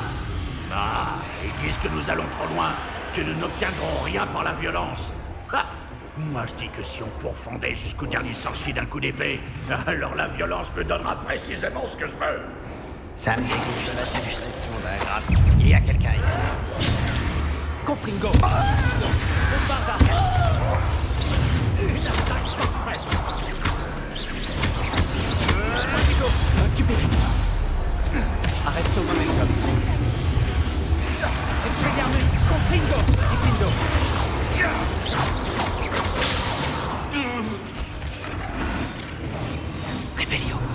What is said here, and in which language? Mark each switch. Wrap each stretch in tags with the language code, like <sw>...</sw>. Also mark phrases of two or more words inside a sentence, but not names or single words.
<fr>Ah, ils disent que nous allons trop loin, que nous n'obtiendrons rien par la violence. Ah, moi je dis que si on pourfendait jusqu'au dernier sorcier d'un coup d'épée, alors la violence me donnera précisément ce que je veux. Ça me dégoûte de la suggestion d'un grade. Il y a quelqu'un ici. Confringo. Bombarda. Une attaque parfaite. Stupéfixe. Arresto momentum. Expelliarmus. Confringo. Kifindo. Revelio.</fr>